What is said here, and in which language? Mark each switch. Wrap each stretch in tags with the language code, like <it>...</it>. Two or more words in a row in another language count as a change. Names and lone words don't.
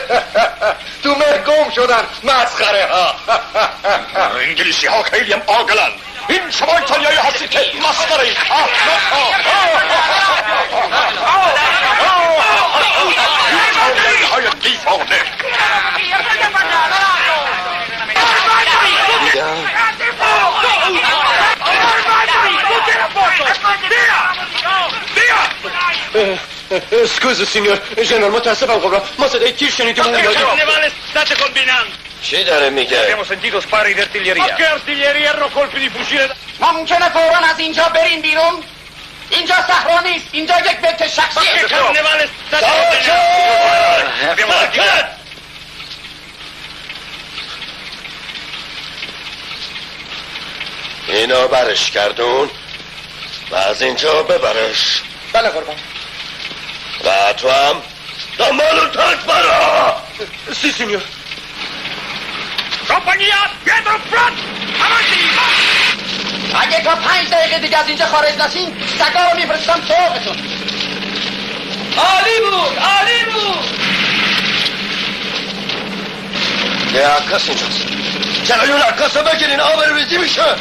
<fa>تو مه گم شدن مسخره ها. انگلیسی ها خیلی هم عاقلن. این شما ایتالیایی هستی که مسخره اید. های دیوانه.</fa> <it>Scusa signor,</it> <fa>جنرال متاسفم خب ما صدای تیر شنیدیم اون دادیم. چی داره میگه؟</fa> <it>Abbiamo sentito spari di artiglieria. Ma che artiglieria? Erano colpi di fucile.</it> <fa>ممکنه فوراً از اینجا بریم بیرون؟ اینجا صحرا نیست، اینجا یک بیت شخصیه. اینو برش گردون و از اینجا ببرش. بله قربان. و تو هم دنبال تاک برا.</fa> <it>sì signore. Compagnia, dietro front! Avanti!</it> <fa>اگه تا 5 دقیقه دیگه از اینجا خارج نشین سگا رو میفرستم سراغتون. عالی بود، عالی بود. یه عکاس اینجاست. جلوی اون عکاس رو بگیرین، آب ریزی میشه.</fa>